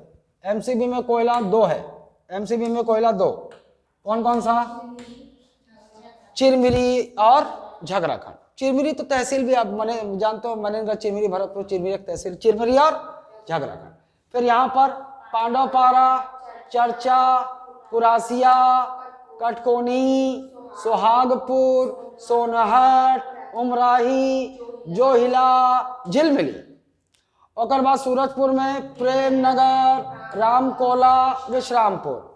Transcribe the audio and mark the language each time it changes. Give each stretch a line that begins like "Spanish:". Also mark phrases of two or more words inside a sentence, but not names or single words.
Hindi: एमसीबी में कोयला 2 है, एमसीबी में कोयला 2, कौन कौन सा, चिरमिरी और झगराखंड। चिरमिरी तो तहसील भी आप मैंने जानते हो, मनेन्द्र, चिरमिरी, भरतपुर, चिरमिरी एक तहसील, चिरमिरी और झगराखंड। फिर यहाँ पर पांडवपारा, चर्चा, कुरासिया, कटकोनी, सोहागपुर, सोनहट, उमराही, जोहिला, झिलमिली। और बाद सूरजपुर में प्रेमनगर, रामकोला, विश्रामपुर।